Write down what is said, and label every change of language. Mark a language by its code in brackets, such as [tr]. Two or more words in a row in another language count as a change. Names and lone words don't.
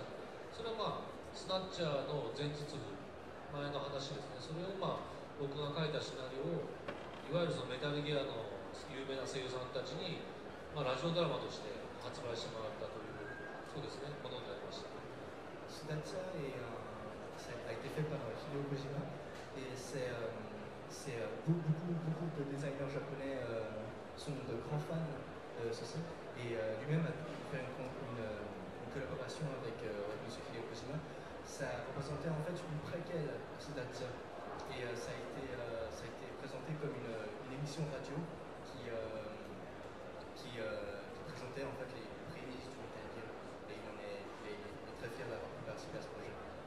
[ja] それはスナッチャーの前日部、前の話ですね、それを僕が書いたシナリオを、いわゆるそのメタルギアの有名な声優さんたちに、ラジオドラマとして発売してもらったという、そうですね、ものになりました。 [fr] スナッチャー a été fait par Hideo Kojima et c'est beaucoup de designers japonais sont de grands fans de ceci et lui-même a fait une collaboration avec M. Hideo Kojima. Ça représentait en fait une préquelle à Siddhartha et ça a été présenté comme une émission radio qui présentait en fait les prémices du Metal Gear et il est très fier d'avoir pu participer à ce projet.